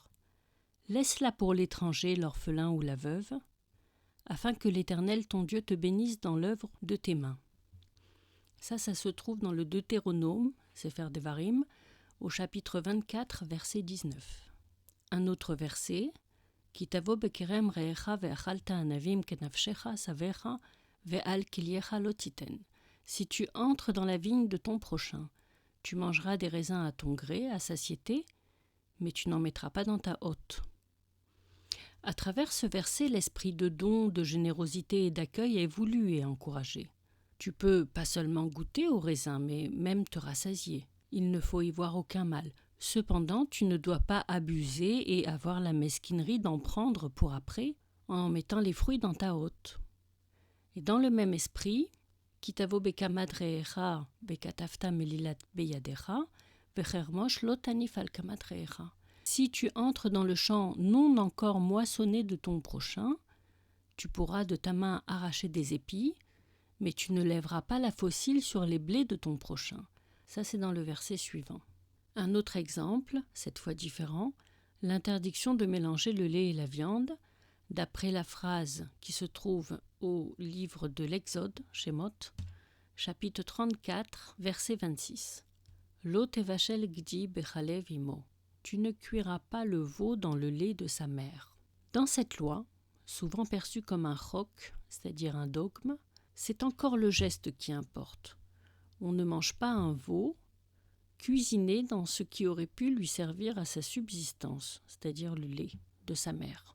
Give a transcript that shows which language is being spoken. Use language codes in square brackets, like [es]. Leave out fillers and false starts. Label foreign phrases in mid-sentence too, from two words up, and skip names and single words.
[fr] Laisse-la pour l'étranger, l'orphelin ou la veuve, afin que l'Éternel ton Dieu te bénisse dans l'œuvre de tes mains. Ça se trouve dans le Deutéronome, Sefer Devarim, au chapitre 24, verset 19. Un autre verset, [he] כי תבא בכרם רעך ואכלת ענבים כנפשך שבעך ואל כליך לא תתן. [fr] Si tu entres dans la vigne de ton prochain, tu mangeras des raisins à ton gré, à satiété, mais tu n'en mettras pas dans ta hotte. À travers ce verset, l'esprit de don, de générosité et d'accueil est voulu et encouragé. Tu peux pas seulement goûter aux raisins, mais même te rassasier. Il ne faut y voir aucun mal. Cependant, tu ne dois pas abuser et avoir la mesquinerie d'en prendre pour après, en mettant les fruits dans ta hotte. Et dans le même esprit, [he] כי תבא בקמת רעך וקטפת מלילת בידך וחרמש לא תניף על קמת רעך. [fr] Si tu entres dans le champ non encore moissonné de ton prochain, tu pourras de ta main arracher des épis, mais tu ne lèveras pas la faucille sur les blés de ton prochain. Ça, c'est dans le verset suivant. Un autre exemple, cette fois différent, l'interdiction de mélanger le lait et la viande, d'après la phrase qui se trouve au livre de l'Exode, Shemot, chapitre 34, verset 26. [he] לא תבשל גדי בחלב אמו. [fr] Tu ne cuiras pas le veau dans le lait de sa mère. Dans cette loi, souvent perçue comme un chok, c'est-à-dire un dogme, c'est encore le geste qui importe. On ne mange pas un veau cuisiné dans ce qui aurait pu lui servir à sa subsistance, c'est-à-dire le lait de sa mère.